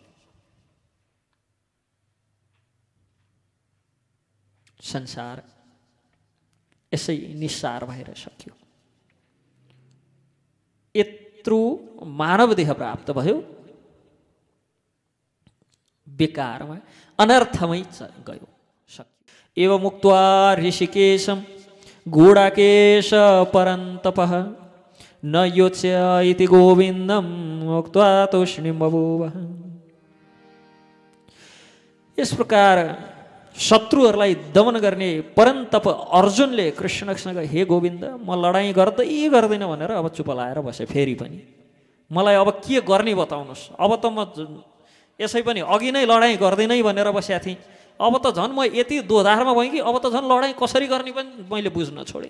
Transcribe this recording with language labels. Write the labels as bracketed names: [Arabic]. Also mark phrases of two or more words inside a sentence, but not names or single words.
[Nepali] संसार यसै निस्सार भएर सक्यो। यत्रो मानव देह प्राप्त भयो, बेकारमा अनर्थमै गयो, सक्यो। [Sanskrit] एवं मुक्त्वा ऋषिकेशं गूढाकेश परन्तपः न योत्स्य इति गोविन्दं मुक्त्वा तूष्णीं बभूव। [Nepali] यस प्रकार शत्रुहरूलाई दमन गर्ने परन्तप अर्जुनले कृष्णसँग हे गोविन्द, म लडाइँ गर्दैन भनेर अब चुप लाएर बसे। फेरि पनि मलाई अब के गर्ने बताउनुहोस्। अब त म यसै पनि अघि नै लडाइँ गर्दिनै भनेर बसेको थिएँ, अब त झन् म यति दोधारमा भएँ कि अब त झन् लडाइँ कसरी गर्ने पनि मैले बुझ्न छोडेँ।